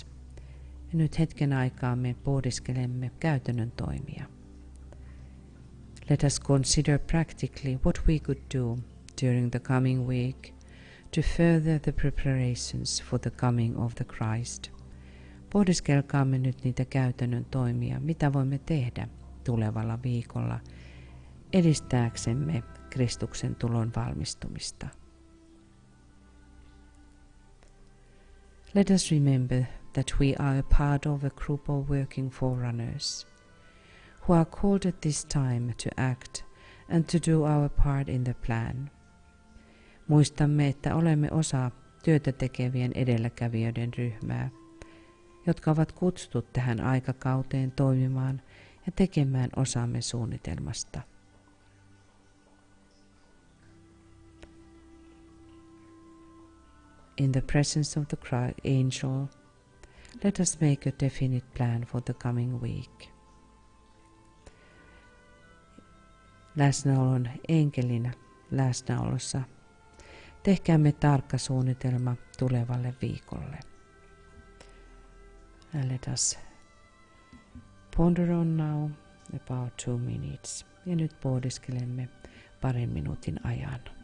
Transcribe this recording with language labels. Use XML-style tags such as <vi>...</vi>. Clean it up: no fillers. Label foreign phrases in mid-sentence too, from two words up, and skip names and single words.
<fi>Ja nyt hetken aikaa me pohdiskelemme käytännön toimia.</fi> <en>Let us consider practically what we could do during the coming week to further the preparations for the coming of the Christ.</en> <fi>Pohdiskelkaamme nyt niitä käytännön toimia, mitä voimme tehdä tulevalla viikolla edistääksemme Kristuksen tulon valmistumista.</fi> <en>Let us remember that we are a part of a group of working forerunners who are called at this time to act and to do our part in the plan.</en> <fi>Muistamme, että olemme osa työtä tekevien edelläkävijöiden ryhmää, jotka ovat kutsuttu tähän aikakauteen toimimaan ja tekemään osamme suunnitelmasta.</fi> <en>In the presence of the angel, let us make a definite plan for the coming week.</en> <fi>Läsnäolon enkelin läsnäolossa tehkäämme tarkka suunnitelma tulevalle viikolle.</fi> <en>And let us ponder on now about 2 minutes.</en> <fi>Ja nyt pohdiskelemme parin minuutin ajan.</fi>